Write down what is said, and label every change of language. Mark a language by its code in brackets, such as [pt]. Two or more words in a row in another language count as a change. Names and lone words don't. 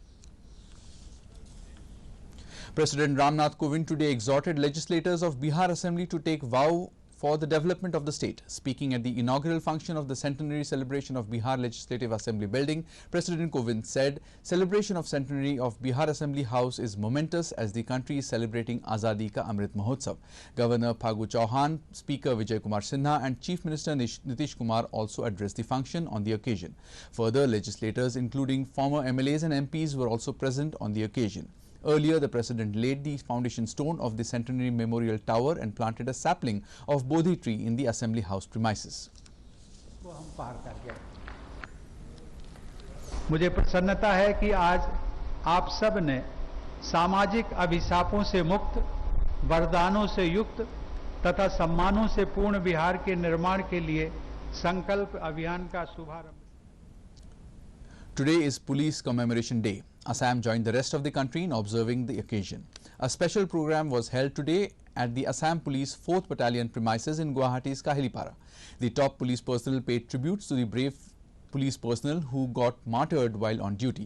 [en] President Ramnath Kovind today exhorted legislators of Bihar Assembly to take vow for the development of the state. Speaking at the inaugural function of the centenary celebration of Bihar Legislative Assembly building, President Kovind said celebration of centenary of Bihar Assembly House is momentous as the country is celebrating Azadi Ka Amrit Mahotsav. Governor Phagu Chauhan, Speaker Vijay Kumar Sinha and Chief Minister Nitish Kumar also addressed the function on the occasion. Further, legislators including former MLAs and MPs were also present on the occasion. Earlier, the President laid the foundation stone of the Centenary Memorial Tower and planted a sapling of Bodhi tree in the Assembly House premises. [hi] मुझे प्रसन्नता है कि आज आप सब ने सामाजिक अभिशापों से मुक्त, वरदानों से युक्त तथा सम्मानों से पूर्ण बिहार के निर्माण के लिए संकल्प अभियान का शुभारंभ. [en] Today is Police Commemoration Day. Assam joined the rest of the country in observing the occasion. A special program was held today at the Assam Police 4th Battalion premises in Guwahati's Kahilipara. The top police personnel paid tributes to the brave police personnel who got martyred while on duty.